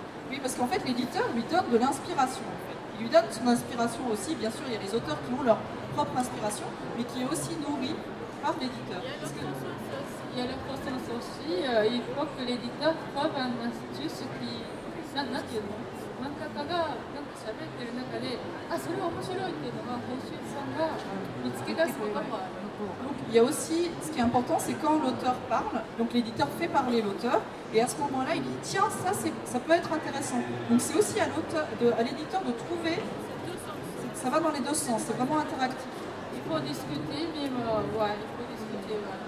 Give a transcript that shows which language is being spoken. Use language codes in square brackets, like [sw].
[fr] Oui, parce qu'en fait, l'éditeur lui donne de l'inspiration. Il lui donne son inspiration aussi. Bien sûr, il y a les auteurs qui ont leur propre inspiration, mais qui est aussi nourrie par l'éditeur. Il y a le process aussi, il faut que l'éditeur trouve un astuce qui... [ja] 漫画家がなんか喋ってる中で、あ、それは面白いっていうのが編集さんが見つけ出すこともある。 [fr] Donc il y a aussi, ce qui est important, c'est quand l'auteur parle, donc l'éditeur fait parler l'auteur, et à ce moment-là, il dit tiens, ça peut être intéressant. Donc c'est aussi à l'éditeur de trouver, ça va dans les deux sens, c'est vraiment interactif. Il faut discuter, mais ouais, il faut discuter.